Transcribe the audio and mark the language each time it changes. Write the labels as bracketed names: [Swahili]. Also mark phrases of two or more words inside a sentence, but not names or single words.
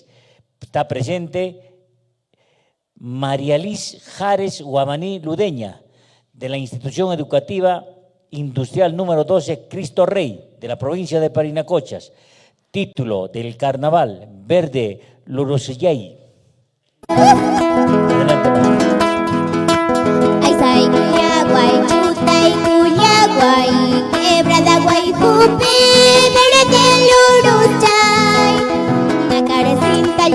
[Spanish] Está presente María Liz Jares Guamaní Ludeña, de la Institución Educativa Industrial número 12 Cristo Rey, de la provincia de Parinacochas. Título del Carnaval, Verde Lurosillay. Adelante, María. [Quechua] Quebrada guaypupi, verde luruchay, nakaresinta